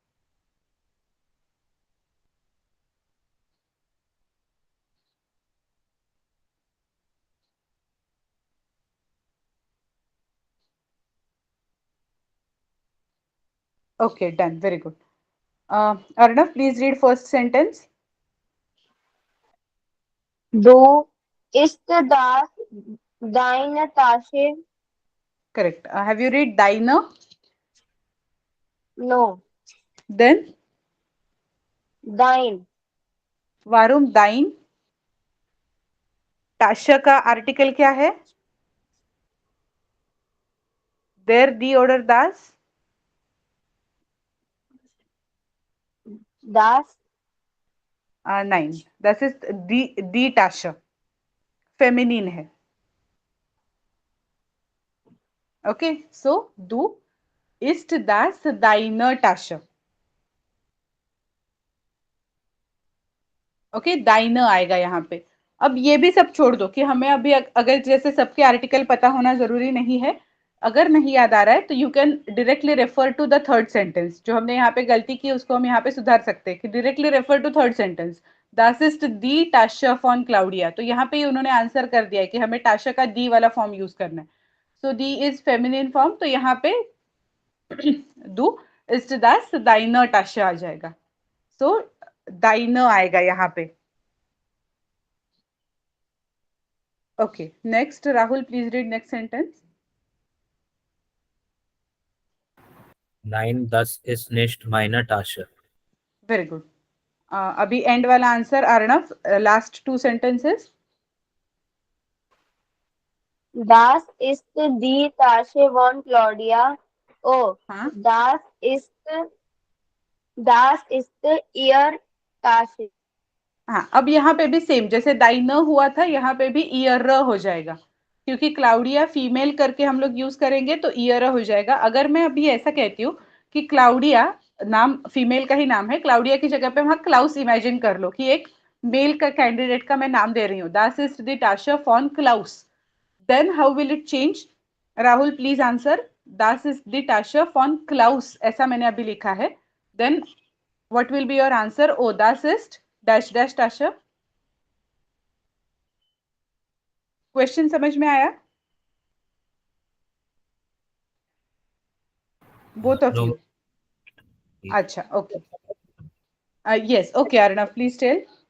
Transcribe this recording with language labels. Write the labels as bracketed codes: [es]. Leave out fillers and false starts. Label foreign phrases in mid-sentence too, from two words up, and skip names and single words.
[en] Okay, done. Very good. Arnav, please read first sentence. [de] Du ist das deine Tasche? [en] Correct. Have you read deine? No, Then, [de] dein. warum dein? [hi] Tasche का आर्टिकल क्या है? [de] Der, die oder das? Das Nein, das ist die Tasche. [hi] Feminin है. [en] Okay, so [de] du ist das deine Tasche. [hi] ओके, दाइना आएगा यहाँ पे। अब ये भी सब छोड़ दो कि हमें अभी अगर जैसे सबके आर्टिकल पता होना जरूरी नहीं है, अगर नहीं याद आ रहा है तो [en] you can directly refer to the third sentence. [hi] जो हमने यहाँ पे गलती की उसको हम यहाँ पे सुधार सकते हैं कि [en] directly refer to third sentence, [de] das ist die Tasche von Claudia. [hi] तो यहाँ पे उन्होंने आंसर कर दिया है कि हमें टाशा का दी वाला फॉर्म यूज करना है। [en] so die is feminine form, [hi] तो यहाँ पे [de] du ist das deine Tasche [hi] आ जाएगा। सो दाइना आएगा यहाँ पे। [en] Okay, next, Rahul, please read next sentence. 9, [de] das ist nicht meine Tasche. [en] Very good. [hi] अभी एंड वाला आंसर अर्णव, [en] last two sentences. [de] Das ist die Tasche von Claudia. Oh, [hi] हाँ [de] das ist ihr Tasche. [hi] हाँ, अब यहाँ पे भी सेम जैसे दाइन हुआ था, यहाँ पे भी ईयर हो जाएगा, क्योंकि क्लाउडिया फीमेल करके हम लोग यूज करेंगे तो ईयर हो जाएगा। अगर मैं अभी ऐसा कहती हूँ कि क्लाउडिया नाम फीमेल का ही नाम है, क्लाउडिया की जगह पे वहां क्लाउस इमेजिन कर लो कि एक मेल का कैंडिडेट का मैं नाम दे रही हूँ, [de] das is the Tasche von Klaus, [en] then how will it change? [hi] राहुल [en] please answer. [de] das is the Tasche von Klaus [hi] ऐसा मैंने अभी लिखा है, [en] देन what will be your answer? [de] Oh, das ist dash dash tasha. [hi] क्वेश्चन समझ में आया? [en] both of नो। यू? अच्छा, okay, yes, okay Arnav please tell.